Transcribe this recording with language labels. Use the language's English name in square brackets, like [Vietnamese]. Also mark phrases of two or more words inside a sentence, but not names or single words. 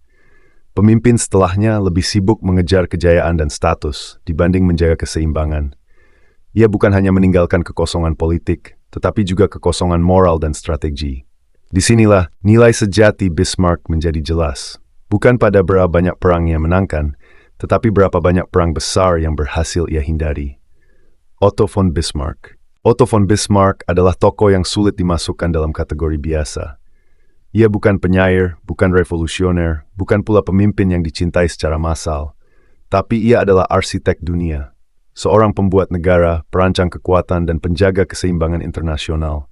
[Indonesian] Pemimpin setelahnya lebih sibuk mengejar kejayaan dan status dibanding menjaga keseimbangan. Ia bukan hanya meninggalkan kekosongan politik, tetapi juga kekosongan moral dan strategi. Disinilah nilai sejati Bismarck menjadi jelas. Bukan pada berapa banyak perang yang menangkan, tetapi berapa banyak perang besar yang berhasil ia hindari. Otto von Bismarck. Otto von Bismarck adalah tokoh yang sulit dimasukkan dalam kategori biasa. Ia bukan penyair, bukan revolusioner, bukan pula pemimpin yang dicintai secara massal. Tapi ia adalah arsitek dunia. Seorang pembuat negara, perancang kekuatan, dan penjaga keseimbangan internasional.